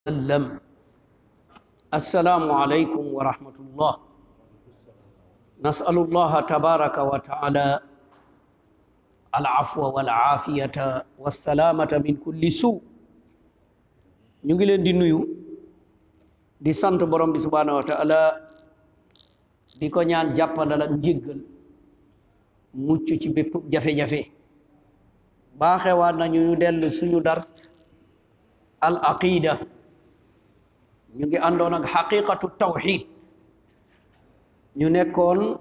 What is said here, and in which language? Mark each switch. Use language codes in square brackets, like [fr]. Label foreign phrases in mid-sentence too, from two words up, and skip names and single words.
[ar] وسلم. السلام عليكم ورحمة الله. نسأل الله تبارك وتعالى العفو والعافية والسلامة من كل سوء. [wo] ñu ngi leen di nuyu di sant borom bi [ar] سبحانه وتعالى [wo] di ko ñaan jàppandal ak njéggal mucc ci bépp jafe-jafe baaxewaat nañu ñu dellu suñu [ar] درس العقيدة [wo] ñu ngi àndoon ak xaqiqatu tawxid ñu nekkoon